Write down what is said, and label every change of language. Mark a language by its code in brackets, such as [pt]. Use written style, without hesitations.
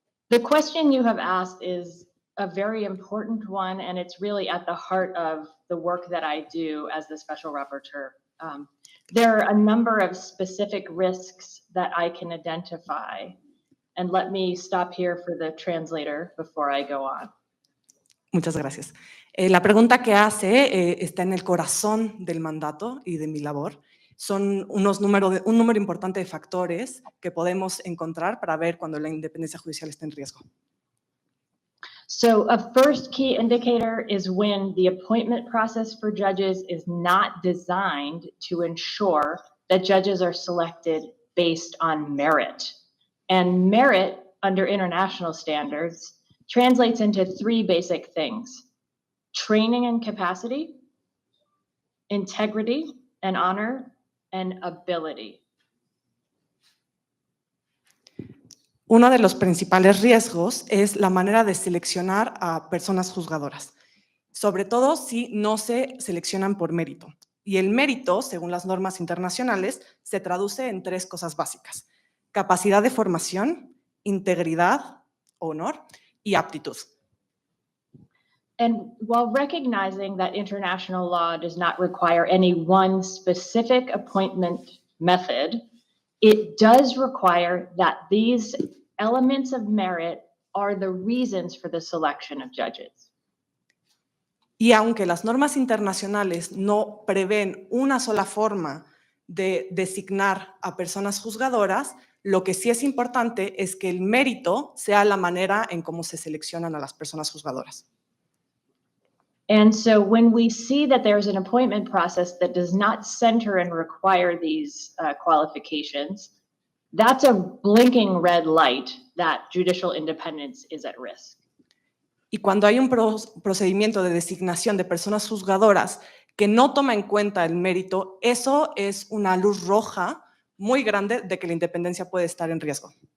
[en] The question you have asked is a very important one, and it's really at the heart of the work that I do as the Special Rapporteur. There are a number of specific risks that I can identify, and let me stop here for the translator before I go on. [es] Muchas gracias. La pregunta que hace está en el corazón del mandato y de mi labor. Son un número importante de factores que podemos encontrar para ver cuando la independencia judicial está en riesgo. [en] So a first key indicator is when the appointment process for judges is not designed to ensure that judges are selected based on merit. And merit, under international standards, translates into three basic things: training and capacity, integrity and honor, and ability. [es] Uno de los principales riesgos es la manera de seleccionar a personas juzgadoras, sobre todo si no se seleccionan por mérito. Y el mérito, según las normas internacionales, se traduce en tres cosas básicas: capacidad de formación, integridad, honor y aptitud. [en] And while recognizing that international law does not require any one specific appointment method, it does require that these elements of merit are the reasons for the selection of judges. [es] Y aunque las normas internacionales no prevén una sola forma de designar a personas juzgadoras, lo que sí es importante es que el mérito sea la manera en cómo se seleccionan a las personas juzgadoras. [en] And so when we see that there's an appointment process that does not center and require these qualifications, that's a blinking red light that judicial independence is at risk. [es] Y cuando hay un procedimiento de designación de personas juzgadoras que no toma en cuenta el mérito, eso es una luz roja muy grande de que la independencia puede estar en riesgo.